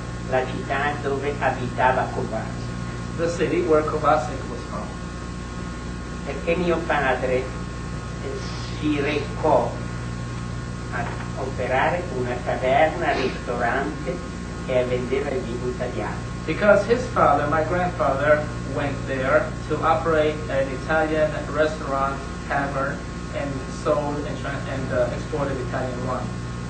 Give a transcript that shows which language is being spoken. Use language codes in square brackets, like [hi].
[it] La città dove abitava Covasech. [en] the city where Covasech was from. [it] Perché mio padre si recò a operare una taverna, ristorante che vendeva il vino italiano. [en] Because his father, my grandfather, went there to operate an Italian restaurant, tavern, and sold and exported Italian wine.